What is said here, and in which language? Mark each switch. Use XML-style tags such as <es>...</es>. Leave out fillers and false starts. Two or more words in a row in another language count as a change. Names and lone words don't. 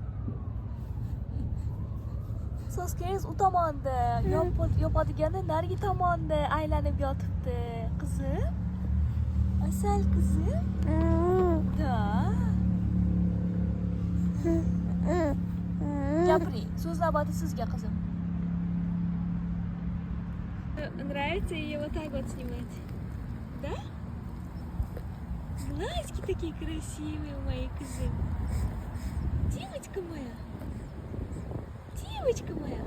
<uz>Soskangiz u tomonda, yopadigani narigi tomonda aylanib yotibdi. Qizim. Asal qizim. Da. Gapiring, so'z navbati sizga qizim.</uz> <ru>Нравится ее вот так вот снимать? Да? Глазки такие красивые у моей козы. Девочка моя. Девочка моя.</ru>